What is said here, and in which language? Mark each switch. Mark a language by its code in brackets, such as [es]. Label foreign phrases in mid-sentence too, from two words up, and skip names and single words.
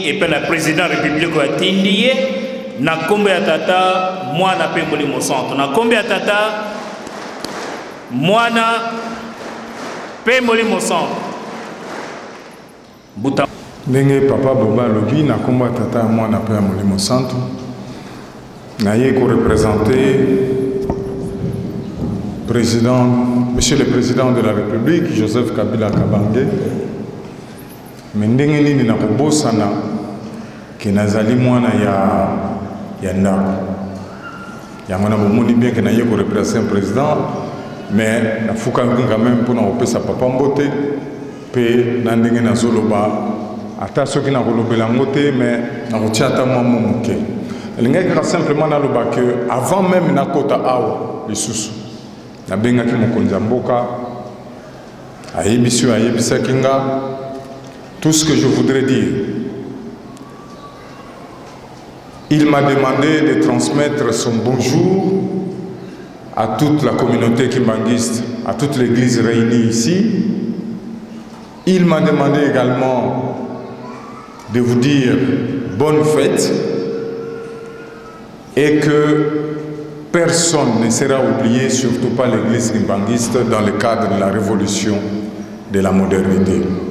[ln] epena [fr] président république [ln] ya tindiye na kombe ya tata mwana pe molimo centre na kombe ya tata mwana pe molimo centre buta ndenge papa boba lobi na kombe ya tata mwana pe molimo centre na ye ko représenter président, [fr] Monsieur le Président de la République, [ln] Joseph Kabila Kabange, ndenge nini na kobosana ke nazali mwana ya ndako. Yango na bomoni bien ke na ye ko représenter président, mais na fuka [fr] quand même pour [ln] na opesa papa mbote pe na ndenge na zoloba ata soki na kolobela ngote mais na kotia ata mwa moke. Elinga simplement na loba [fr] que avant même [ln] na kota awa lisusu nabengaki mokonzi ya mboka ayebisi ayebisaki nga [fr] tout ce que je voudrais dire. Il m'a demandé de transmettre son bonjour à toute la communauté kimbanguiste, à toute l'église réunie ici. Il m'a demandé également de vous dire bonne fête et que personne ne sera oublié, surtout pas l'église kimbanguiste, dans le cadre de la révolution de la modernité.